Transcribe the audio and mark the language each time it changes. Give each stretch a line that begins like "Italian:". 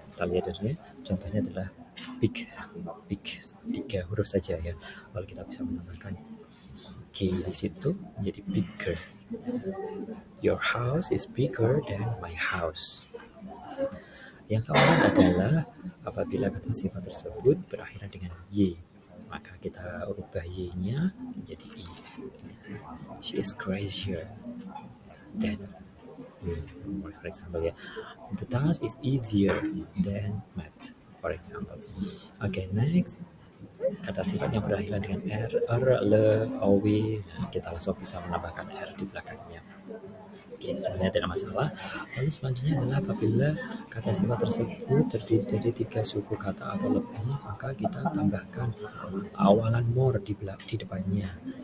Indonesian: Kita lihat contohnya adalah big, 3 huruf saja ya. Lalu kita bisa menambahkan K di situ menjadi bigger.
English: Your house is bigger than my house.
Indonesian: Yang keempat adalah apabila kata sifat tersebut berakhiran dengan Y, maka kita ubah Y-nya menjadi I.
English: She is crazier than me, for example ya. The task is easier than math, for example. Okay, next.
Indonesian: Kata sifat yang berakhiran dengan R, L, OW, kita langsung bisa menambahkan R di belakangnya. Oke, sebenarnya tidak masalah. Lalu selanjutnya adalah apabila kata sifat tersebut terdiri dari 3 suku kata atau lebih, maka kita tambahkan awalan more di depannya.